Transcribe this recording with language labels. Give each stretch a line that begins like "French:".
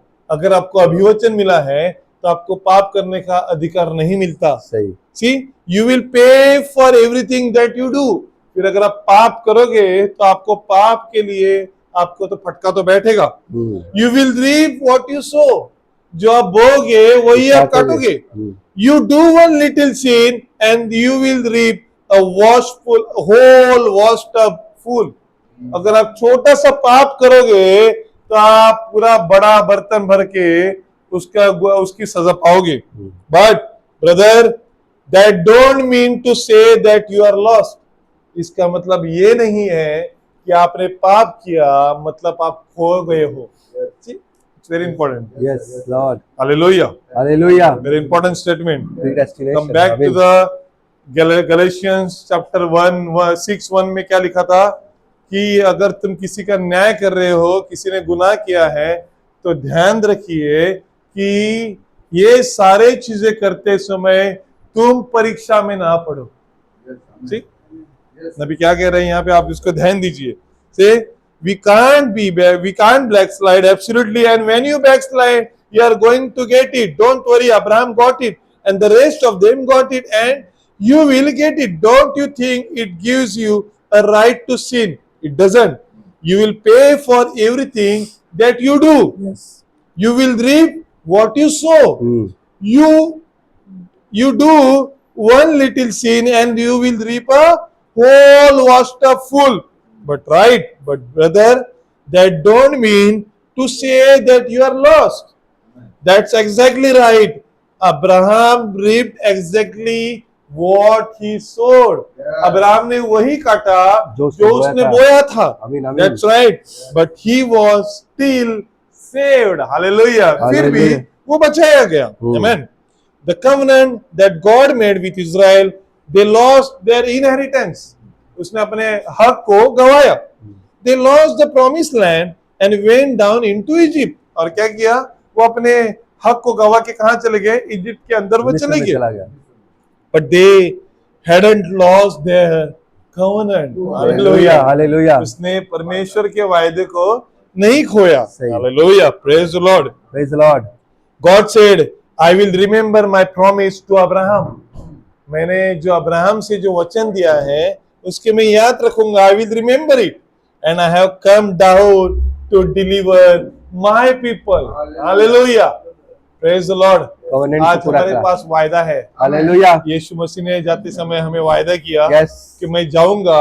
Hindi: अगर आपको अभिवचन मिला है तो आपको पाप करने का अधिकार नहीं मिलता। सही।
English: See you will pay for everything that you do.
Hindi: फिर अगर आप पाप करोगे तो आपको पाप के लिए आपको तो फटका तो बैठेगा।
English: You will reap what you sow.
Hindi: जो आप बोगे वही आप काटोगे।
English: You do one little sin and you will reap a whole washed up fool।
Hindi: अगर आप छोटा सा पाप करोगे तो आप पूरा बड़ा बर्तन भर के उसकी सजा पाओगे।
English: But brother, that don't mean to say that you are lost.
Hindi: इसका मतलब ये नहीं है कि आपने पाप किया मतलब आप खो गए हो।
English: It's very important. Yes, Lord. Hallelujah. Hallelujah. Very important statement. Predestination. Come back to the Galatians chapter 1:6
Hindi: में क्या लिखा था कि अगर तुम किसी का न्याय कर रहे हो, किसी ने गुनाह किया है, तो ध्यान रखिए कि ये सारे चीजें करते समय तुम परीक्षा में ना पड़ो। ठीक? नबी क्या कह रहे हैं यहाँ पे, आप इसको ध्यान दीजिए।
English: Say we can't backslide, absolutely, and when you backslide you are going to get it. Don't worry, Abraham got it and the rest of them got it and you will get it. Don't you think it gives you a right to sin? It doesn't. You will pay for everything that you do. Yes. You will reap what you sow. You do one little sin and you will reap a whole washed up full. But brother, that don't mean to say that you are lost. That's exactly right. Abraham reaped exactly what he sowed.
Hindi: Abraham ने वही काटा जो उसने बोया था।
English: That's right. But he was still saved. Hallelujah.
Hindi: फिर भी वो बचाया गया। Amen.
English: The covenant that God made with Israel, they lost their inheritance.
Hindi: उसने अपने हक को गवाया।
English: They lost the promised land and went down into Egypt।
Hindi: और क्या किया? वो अपने हक को गवा के कहाँ चले गए? इजिप्ट के अंदर वो चले गए।
English: But they hadn't lost their covenant। Hallelujah, hallelujah।
Hindi: उसने परमेश्वर के वायदे को नहीं खोया।
English: Hallelujah, praise the Lord, praise the Lord। God said, I will remember my promise to Abraham।
Hindi: मैंने जो अब्राहम से जो वचन दिया है उसके मैं याद रखूंगा,
English: I will remember it, and I have come down to deliver my people. Hallelujah, praise the Lord. Covenant
Hindi: आज को पूरा हमारे करा। पास वायदा है। हालेलुया। यीशु मसीह ने जाते समय हमें वायदा किया
English: Yes.
Hindi: कि मैं जाऊंगा